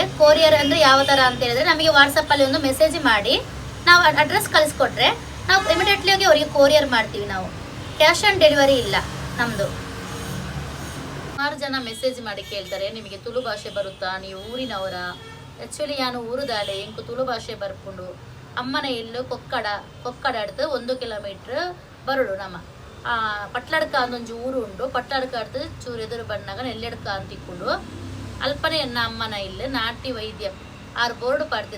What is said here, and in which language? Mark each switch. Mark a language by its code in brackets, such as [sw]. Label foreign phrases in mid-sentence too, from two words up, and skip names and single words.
[kn] ಕೊರಿಯರ್ ಅಂದರೆ ಯಾವ ಥರ ಅಂತ ಹೇಳಿದ್ರೆ, ನಮಗೆ ವಾಟ್ಸಪ್ಪಲ್ಲಿ ಒಂದು ಮೆಸೇಜ್ ಮಾಡಿ ನಾವು ಅಡ್ರೆಸ್ ಕಳಿಸ್ಕೊಟ್ರೆ ನಾವು ಇಮಿಡಿಯೇಟ್ಲಿ ಆಗಿ ಅವರಿಗೆ ಕೊರಿಯರ್ ಮಾಡ್ತೀವಿ. ನಾವು [en] cash on delivery [kn] ಇಲ್ಲ ನಮ್ಮದು. ಸುಮಾರು ಜನ ಮೆಸೇಜ್ ಮಾಡಿ ಕೇಳ್ತಾರೆ, ನಿಮಗೆ ತುಳು ಭಾಷೆ ಬರುತ್ತಾ, ನೀವು ಊರಿನವರ? [tcy] ಆ್ಯಕ್ಚುಲಿ ನಾನು ಊರುದಾಳೆ ಇಂಕು ತುಳು ಭಾಷೆ ಬರ್ಕೊಂಡು ಅಮ್ಮನ ಇಲ್ಲು ಕೊಕ್ಕಡ ಹಿಡ್ದು 1 ಕಿಲೋಮೀಟ್ರ್ ಬರಡು. ನಮ್ಮ ಪಟ್ಲಡ್ಕ ಅಂದೊಂದು ಊರು ಉಂಡು. ಪಟ್ಲಡ್ಕ ಹಿಡ್ದು ಚೂರು ಎದುರು ಬಣ್ಣಾಗ ನೆಲ್ಲೆಡ್ಕ ಅಂತಿಕ್ಕೊಂಡು ಅಲ್ಪನೆ ಎನ್ನ ಅಮ್ಮನ ಇಲ್ಲು ನಾಟಿ ವೈದ್ಯ 6 ಬೋರ್ಡು ಪಾಡ್ತೀರು.